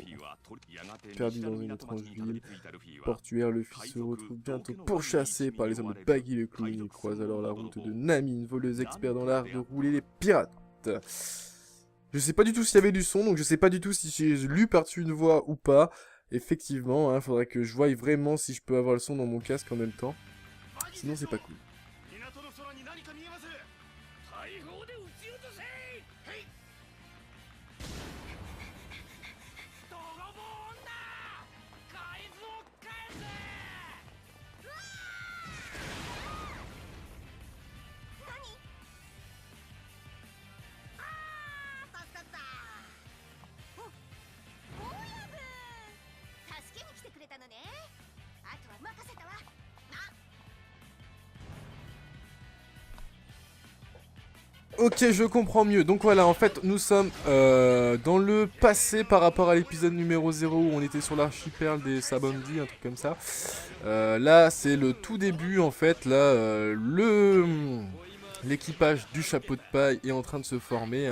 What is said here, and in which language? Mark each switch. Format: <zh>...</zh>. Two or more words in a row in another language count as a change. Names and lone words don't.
<fr>Perdu dans une étrange ville portuaire, Luffy se retrouve bientôt pourchassé par les hommes de Baggy le Clown. Il croise alors la route de Nami, une voleuse experte dans l'art de rouler les pirates. Je sais pas du tout s'il y avait du son, donc je sais pas du tout si j'ai lu par-dessus une voix ou pas. Effectivement, hein, faudrait que je voie vraiment si je peux avoir le son dans mon casque en même temps. Sinon, c'est pas cool.</fr> <ja>港の空に何か見えます。大砲で撃ち落とせ。へい。泥棒女。海図を返せ。助かったお親分助けに来てくれたのねあとは任せたわ</ja> <fr>Ok, je comprends mieux. Donc voilà, en fait, nous sommes dans le passé par rapport à l'épisode numéro 0 où on était sur l'archipel des Sabondi, un truc comme ça. Là, c'est le tout début, en fait. Là, l'équipage du chapeau de paille est en train de se former.</fr>